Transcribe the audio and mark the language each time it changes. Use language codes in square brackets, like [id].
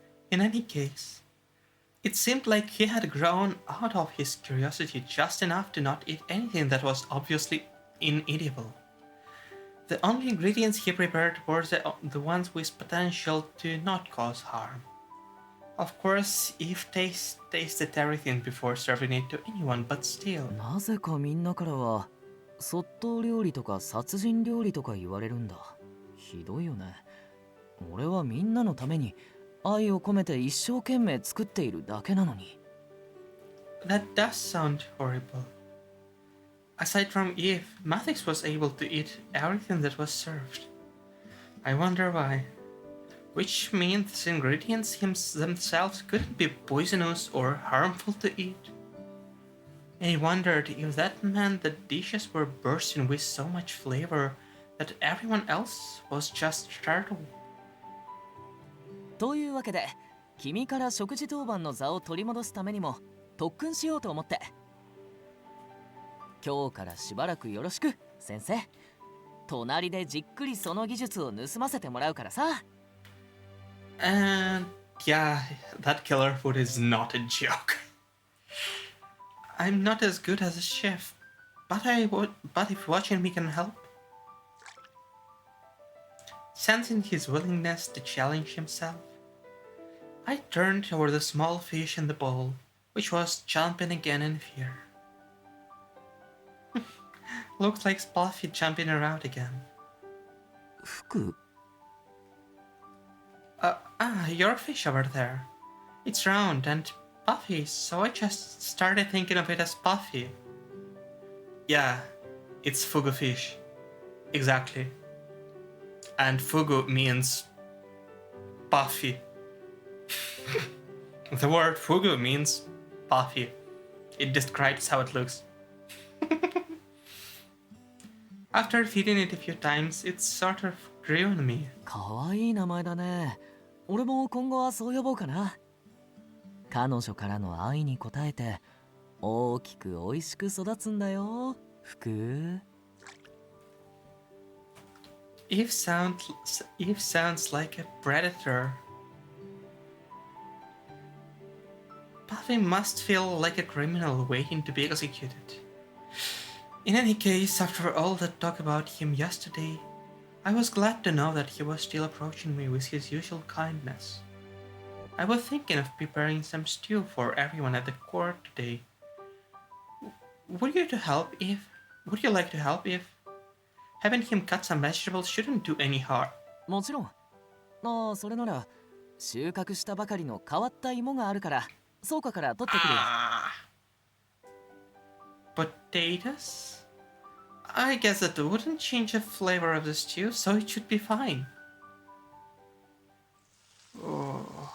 [en] In any case, it seemed like he had grown out of his curiosity just enough to not eat anything that was obviously inedible. The only ingredients he prepared were the ones with potential to not cause harm. Of course, Eve tasted everything before serving it to anyone, but still. [ja] なぜかみんなからはそっと料理とか殺人料理とか言われるんだ。ひどいよね。俺はみんなのために愛を込めて一生懸命作っているだけなのに。 [en] That does sound horrible. Aside from Eve, Mathis was able to eat everything that was served. I wonder why. Which means the ingredients themselves couldn't be poisonous or harmful to eat. I wondered if that meant the dishes were bursting with so much flavor that everyone else was just startled. [ja] というわけで、君から食事当番の座を取り戻すためにも特訓しようと思って。今日からしばらくよろしく、先生。隣でじっくりその技術を盗ませてもらうからさ。 [en] And yeah, that killer food is not a joke. I'm not as good as a chef, but if watching me can help. Sensing his willingness to challenge himself, I turned toward the small fish in the bowl, which was jumping again in fear. Looks like Puffy jumping around again. [ja] 服 [en] Your fish over there. It's round and puffy, so I just started thinking of it as Puffy. Yeah, It's fugu fish. Exactly. And fugu means puffy. The word fugu means puffy. It describes how it looks. After feeding it a few times, it sort of grew on me. [ja] かわいい名前だね。俺も今後はそう呼ぼうかな。彼女からの愛に応えて大きく美味しく育つんだよ。福。 [en] Eve sounds like a predator. Puffy must feel like a criminal waiting to be executed. In any case, after all that talk about him yesterday, I was glad to know that he was still approaching me with his usual kindness. I was thinking of preparing some stew for everyone at the court today. Would you like to help, Eve? Having him cut some vegetables shouldn't do any harm. [ja] もちろん。ああ、それなら収穫したばかりの変わった芋があるから倉庫から取ってくるよ。 [en] Potatoes? I guess that wouldn't change the flavor of the stew, so it should be fine. Oh.